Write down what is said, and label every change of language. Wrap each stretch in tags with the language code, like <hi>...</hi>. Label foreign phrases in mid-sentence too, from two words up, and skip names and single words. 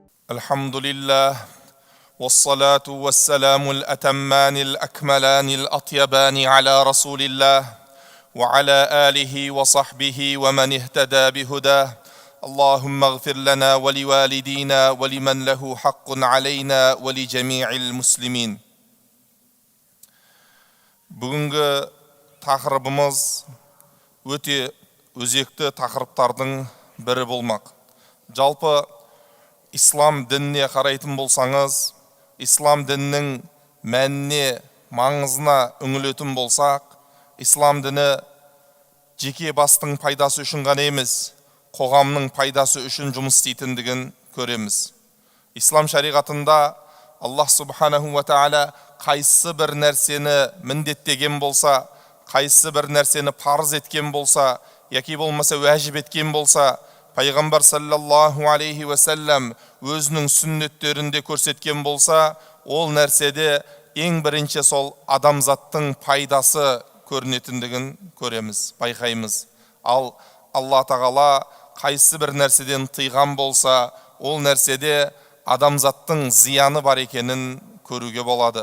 <ar>الحمد لله والصلاة والسلام الأتمان الأكملان الأطيبان على رسول الله وعلى آله وصحبه ومن اهتدى بهداه اللهم اغفر لنا ولوالدينا ولمن له حق علينا ولجميع المسلمين.</ar> <kk>Бүгінгі тақырыбымыз өте өзекті тақырыптардың бірі болмақ. Жалпы ислам дініне қарайтын болсаңыз, ислам дінінің мәніне, маңызына үңілетін болсақ, ислам діні жеке бастың пайдасы үшін ғана емес, қоғамның пайдасы үшін жұмыс істейтіндігін көреміз. Ислам шариғатында Аллах</kk> <ar>سبحانه وتعالى</ar> <kk>қайсы бір нәрсені міндеттеген болса, қайсы бір нәрсені парыз еткен болса, яки болмаса уәжіп еткен болса, Пайғамбар</kk> <ar>صلى الله عليه وسلم</ar> <kk>өзінің сүннеттерінде көрсеткен болса, ол нәрседе ең бірінші сол адамзаттың пайдасы көрінетіндігін көреміз, байқаймыз. Ал Алла тағала қайсы бір нәрседен тыйған болса, ол нәрседе адамзаттың зияны бар екенін көруге болады.</kk>